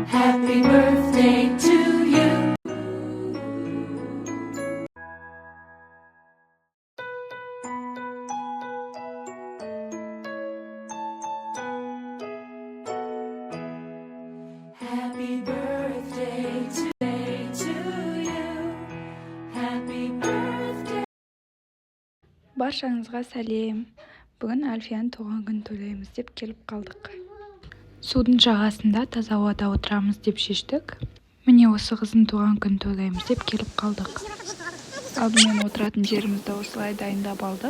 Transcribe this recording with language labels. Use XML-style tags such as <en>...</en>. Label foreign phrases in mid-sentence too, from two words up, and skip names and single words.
<en>Happy birthday to you. Happy birthday to you. Happy birthday.</en> <kk>Баршаңызға сәлем. Бүгін Альфияның туған күнін тойлаймыз деп келіп қалдық. Судың жағасында таза ауада отырамыз деп шештік. Міне осы қыздың туған күнін тойлаймыз деп келіп қалдық. Алдымен отыратын жерімізді осылай дайындап алдық.</kk>